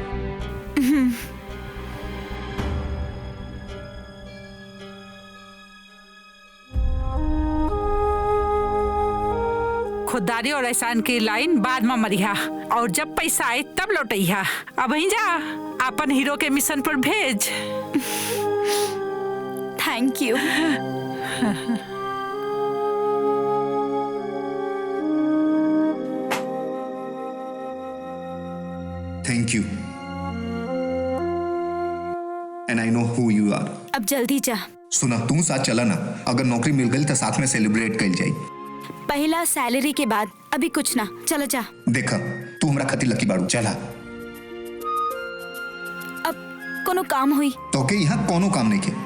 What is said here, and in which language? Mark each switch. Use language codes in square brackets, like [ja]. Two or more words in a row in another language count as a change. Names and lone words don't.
[bho] खुददारी और एहसान की लाइन बाद में मरिया और जब पैसा आए तब लौटैया। अब ही जा अपन हीरो के मिशन पर भेज। [en] Thank you. Thank you and I know who you are. [bho] अब जल्दी जा। सुना, तू साथ चला ना। अगर नौकरी मिल गई तो साथ में सेलिब्रेट कर जाए। पहला सैलरी के बाद, अभी कुछ ना। चलो जा। देखा, तू हमरा खातिर लकी बाड़ू। चला। अब कोनो काम हुई तो के यहाँ कोनो काम नहीं के।